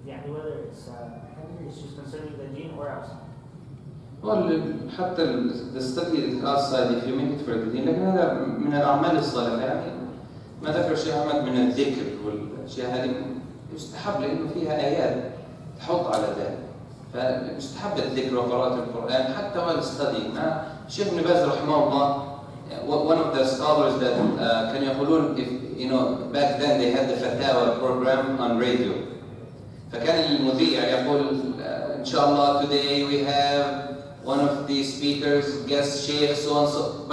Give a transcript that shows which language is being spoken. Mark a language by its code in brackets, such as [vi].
[en] Whether it's issues concerning the deen or outside. Well, [ar] حتى [en] the study outside if you make it for the deen، [ar] لكن هذا من الأعمال الصالحة. يعني ما ذكر الشيخ أحمد من الذكر والأشياء هذه يستحب لأنه فيها آيات تحض على ذلك. فيستحب الذكر وقراءة القرآن حتى [en] while studying. الشيخ Ibn Baz رحمه الله, one of the scholars that [ar] كانوا يقولون, [en] if back then they had the Fatawa program on radio. [ar] فكان المذيع يقول إن شاء الله [en] today we have one of the speakers, guest Shaykh, so and so.